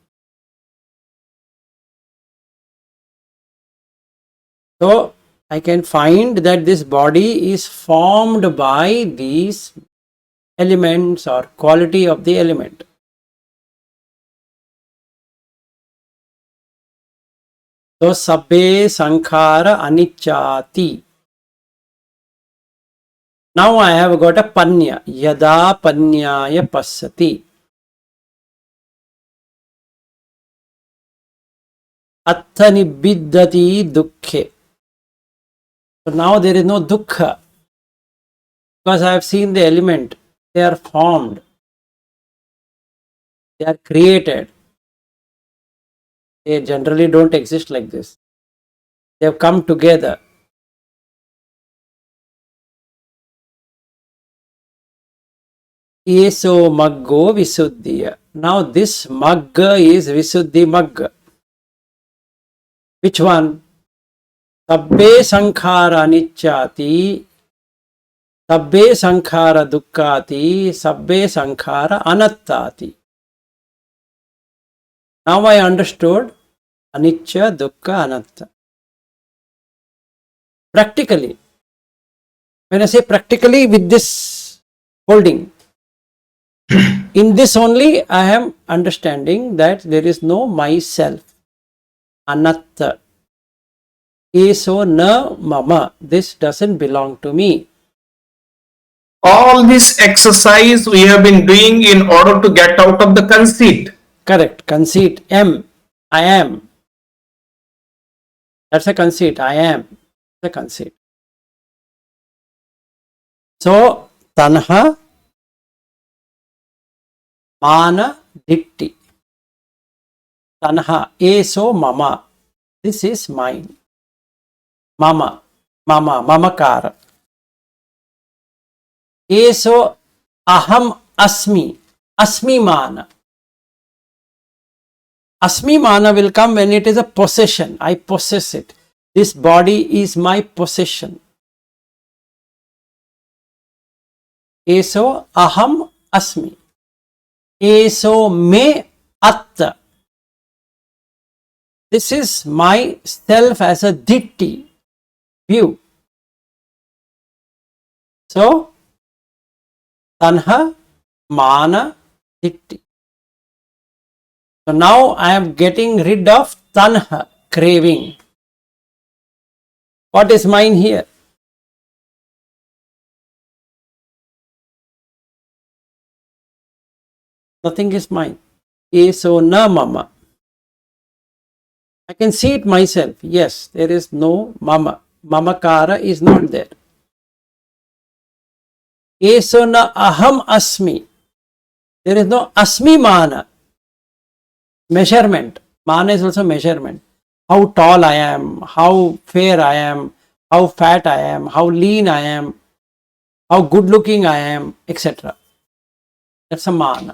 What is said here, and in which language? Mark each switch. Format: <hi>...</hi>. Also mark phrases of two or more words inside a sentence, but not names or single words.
<en>So, I can find that this body is formed by these elements or quality of the element. So,</en> <pi>sabbe sankhara anichati.</pi> <en>Now I have got a panya.</en> <pi>Yada panyaya passati. Atha nibiddati dukkhe.</pi> <en>So now there is no dukkha because I have seen the element. They are formed. They are created. They generally don't exist like this. They have come together.</en> <pi>Eso maggo visuddhiya.</pi> <en>Now this magga is visuddhi magga. Which one?</en> <pi>Sabbe sankhara nichati Sabbe sankhara dukkati, sabbe sankhara anattati.</pi> <en>Now I understood</en> <pi>anicca, dukkha, anatta.</pi> <en>Practically, when I say practically with this holding, in this only I am understanding that there is no myself.</en> <pi>Anatta. Eso na mama.</pi> <en>This doesn't belong to me. All this exercise we have been doing in order to get out of the conceit. Correct. Conceit. I am. That's a conceit. I am. The conceit. So,</en> <pi>tanha, mana, ditti. Tanha, eso mama.</pi> <en>This is mine.</en> <pi>Mama, mamakara. Eso aham asmi. Asmi mana. Asmi mana</pi> <en>will come when it is a possession. I possess it. This body is my possession.</en> <pi>Eso aham asmi. Eso me atta.</pi> <en>This is my self as a ditti, view. So,</en> <pi>tanha, mana, ditti.</pi> <en>So now I am getting rid of tanha, craving. What is mine here? Nothing is mine.</en> <pi>Eso na mama.</pi> <en>I can see it myself. Yes, there is no</en> <pi>mama. Mamakara</pi> <en>is not there.</en> <pi>Eso na aham asmi.</pi> <en>There is no</en> <pi>asmi mana.</pi> <en>Measurement. Mana is also measurement. How tall I am, how fair I am, how fat I am, how lean I am, how good looking I am, etc. That's a mana.</en>